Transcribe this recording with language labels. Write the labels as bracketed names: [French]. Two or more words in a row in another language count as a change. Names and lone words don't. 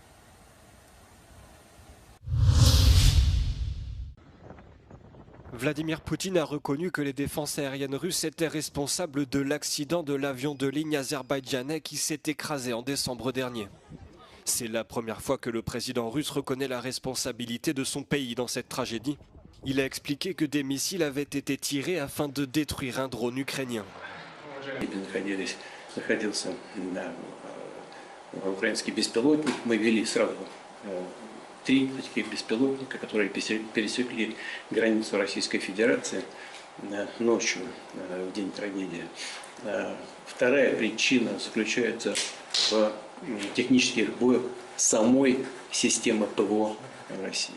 [French] Vladimir Poutine a reconnu que les défenses aériennes russes étaient responsables de l'accident de l'avion de ligne azerbaïdjanais qui s'est écrasé en décembre dernier. C'est la première fois que le président russe reconnaît la responsabilité de son pays dans cette tragédie. Il a expliqué que des missiles avaient été tirés afin de détruire un drone ukrainien. [Russian] Три таких беспилотника, которые пересекли границу Российской Федерации ночью, в день трагедии. Вторая причина заключается в технических сбоях самой системы ПВО России.